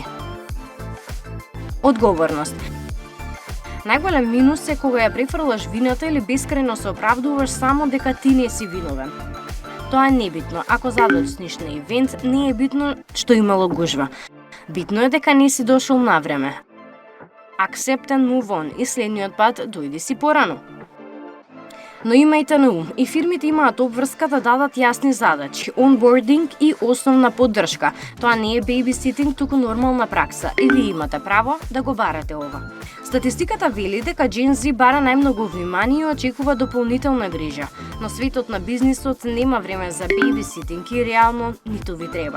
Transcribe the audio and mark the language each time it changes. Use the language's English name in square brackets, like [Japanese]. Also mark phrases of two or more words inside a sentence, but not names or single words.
[Macedonian] Одговорност. Најголем минус е кога ја префрлаш вината или бескрајно се оправдуваш само дека ти не си виновен. Тоа е небитно. Ако задоцниш на ивент, не е битно што имало гужва. Битно е дека не си дошол на време. [English] Accept and move on, [Macedonian] и следниот пат дојди си порано. Но имајте на ум, и фирмите имаат обврска да дадат јасни задачи, онбординг и основна поддршка. Тоа не е бейбиситинг, туку нормална пракса, и ви имате право да го барате ова. Статистиката вели дека Gen Z бара најмногу внимание и очекува дополнителна грижа, но светот на бизнисот нема време за бейбиситинг и реално ниту ви треба.